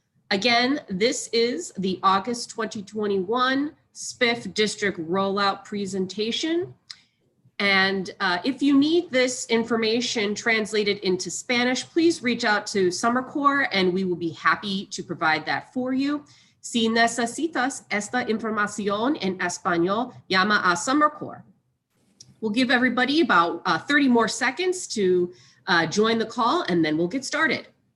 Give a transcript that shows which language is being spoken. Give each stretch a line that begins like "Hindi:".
English: Again, this is the August 2021 SBIF District Rollout presentation. And if you need this information translated into Spanish, please reach out to Summer Corps and we will be happy to provide that for you.
Spanish: Si necesitas esta información en español, llama a Summer Corps.
English: We'll give everybody about 30 more seconds to join the call and then we'll get started.